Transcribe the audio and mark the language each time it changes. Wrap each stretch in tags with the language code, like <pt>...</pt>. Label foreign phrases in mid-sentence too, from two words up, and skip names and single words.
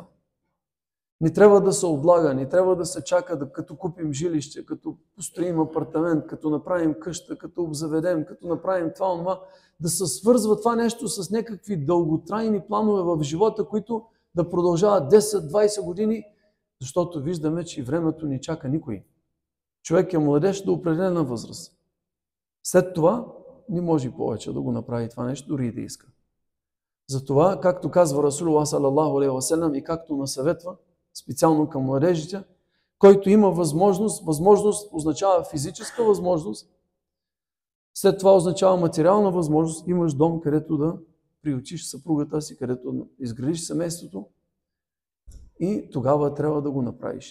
<bg>Не трябва да се облага, не трябва да се чака, като купим жилище, като построим апартамент, като направим къща, като обзаведем, като направим това, да се свързва това нещо с някакви дълготрайни планове в живота, които да продължават 10-20 години, защото виждаме, че времето ни чака никой. Човек е младеж до определена възраст. След това не може повече да го направи това нещо, дори и да иска. Затова, както казва</bg> <ar>رسول الله صلى الله عليه وسلم</ar> <bg>и както насъветва, специално към младежите, който има възможност означава физическа възможност, след това означава материална възможност, имаш дом, където да приютиш съпругата си, където изградиш семейството и тогава трябва да го направиш.</bg>